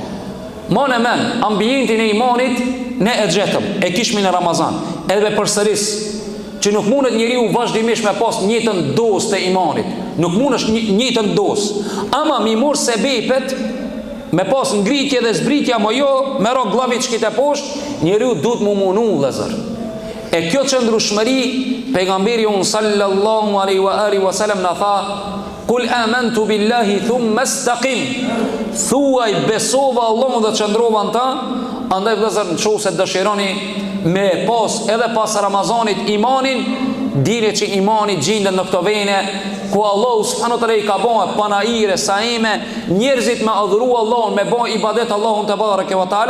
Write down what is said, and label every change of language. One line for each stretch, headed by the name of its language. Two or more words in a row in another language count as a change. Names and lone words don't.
Albanian: Ma në men, ambientin e imanit ne e gjetëm, e kishmi në Ramazan, edhe përsëris, që nuk mundet njeriu vazhdimisht me pas njëtën dosë të imanit, nuk mundesh njëtën dosë, ama mi mor sebepet, me pas ngritje dhe zbritje, ama jo, me ro glavit që kite poshtë, njeriu duhet mu munu vëllezër. E kjo qëndrueshmëri, pejgamberi unë
Arabic: صلى الله عليه وسلم
Albanian: në tha,
Arabic: قل آمنت بالله ثم استقم,
Albanian: thuaj besova Allahun dhe qëndrova në ta. Andaj vëllezër, nëse dëshironi me pas edhe pas Ramazanit imanin, dini që imani gjendet në këto vene ku Allahu
Arabic: سبحانه وتعالى
Albanian: i ka bën panaire saime, njerëzit me adhuru Allahun, me bën ibadet Allahun
Arabic: تبارك وتعالى.